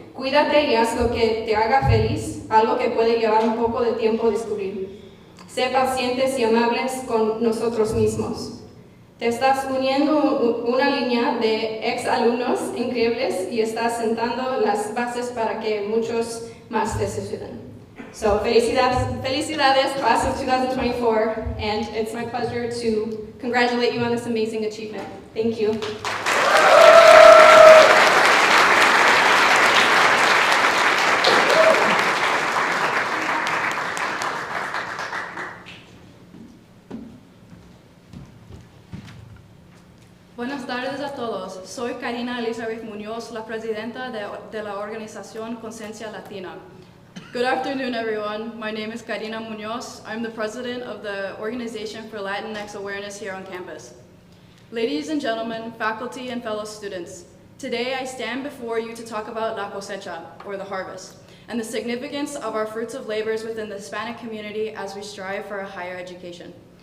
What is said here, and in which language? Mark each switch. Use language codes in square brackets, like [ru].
[es] Cuídate y haz lo que te haga feliz, algo que puede llevar un poco de tiempo descubrir. Sé pacientes y amables con nosotros mismos. Te estás uniendo una línea de ex alumnos increíbles y estás sentando las bases para que muchos más te sucedan. [en] So, felicidades, class of 2024, and it's my pleasure to congratulate you on this amazing achievement. Thank you. [es] Buenas tardes a todos. Soy Karina Elizabeth Muñoz, la presidenta de la organización Cosecha Latina. [en] Good afternoon, everyone. My name is Karina Muñoz. I'm the president of the Organization for Latinx Awareness here on campus. Ladies and gentlemen, faculty and fellow students, today I stand before you to talk about La Cosecha, or the harvest, and the significance of our fruits of labors within the Hispanic community as we strive for a higher education.